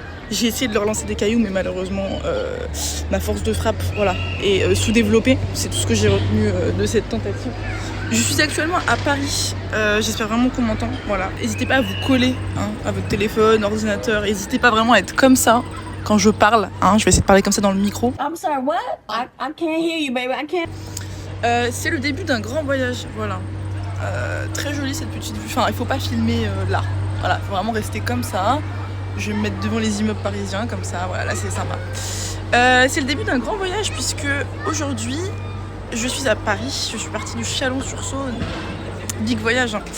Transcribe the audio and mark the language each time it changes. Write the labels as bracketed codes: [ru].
[fr] J'ai essayé de leur lancer des cailloux mais malheureusement ma force de frappe voilà, est sous-développée. C'est tout ce que j'ai retenu de cette tentative. Je suis actuellement à Paris, j'espère vraiment qu'on m'entend, voilà. N'hésitez pas à vous coller à votre téléphone, ordinateur, n'hésitez pas vraiment à être comme ça quand je parle, je vais essayer de parler comme ça dans le micro. [en] I'm sorry, what? I can't hear you, baby, I can't. [fr] C'est le début d'un grand voyage, voilà. Très jolie cette petite vue, enfin il faut pas filmer là, voilà, il faut vraiment rester comme ça. Je vais me mettre devant les immeubles parisiens, comme ça, voilà, là c'est sympa. C'est le début d'un grand voyage puisque aujourd'hui, je suis à Paris, je suis partie du Chalon-sur-Saône, [en] big voyage.